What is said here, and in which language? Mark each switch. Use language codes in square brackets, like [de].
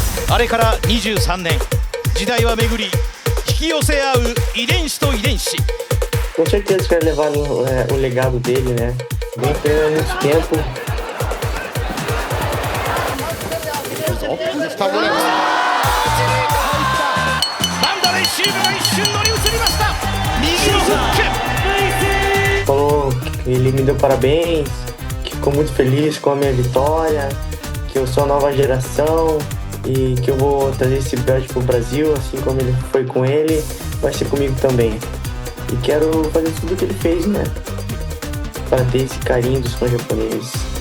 [ja] あれから23年、時代は巡り、引き寄せ合う遺伝子と遺伝子。 [pt] Com certeza que vai levar o legado dele, né? Vem treinando há muito tempo. [ja] バンドレシーブが一瞬乗り移りました。右のフック。 [pt] Falou que ele me deu parabéns, que ficou muito feliz com a minha vitória, que eu sou a nova geração e que eu vou trazer esse belt pro Brasil, assim como ele foi com ele, vai ser comigo também. E quero fazer tudo o que ele fez, né? Para ter esse carinho dos fãs japoneses.